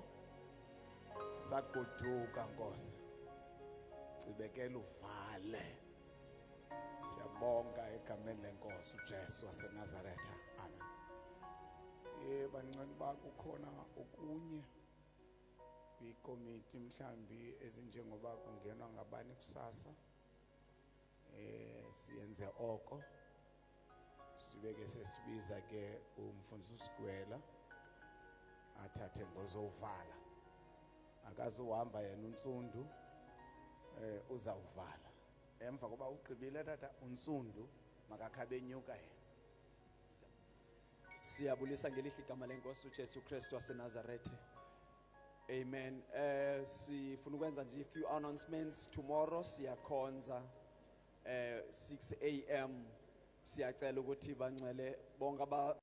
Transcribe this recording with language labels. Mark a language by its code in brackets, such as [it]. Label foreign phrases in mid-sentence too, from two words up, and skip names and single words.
[xh] Sagoduka Nkosi. Cibekela uvale. Siyabonga egameni lenkosi uJesu waseNazaretha. Amen. Bancane bakho khona okunye kwikomiti mhlambi ezinjengoba kungenwa ngabani kusasa. Siyenze oko. Sibeke sesibiza ke umfundisi uSigwela athathe ngozovala. Akazuhamba yena uNsundu uzawuvala. Emva koba ugqibile tata uNsundu makakhabe enyuka yena. Siyabulisa ngelihle igama lenkosi uJesu Kristu waseNazaretha. Amen. Sifuna ukwenza nje [en] a few announcements. [xh] Tomorrow siyakhonza 6 a.m. Siyacela ukuthi bangcwele bonke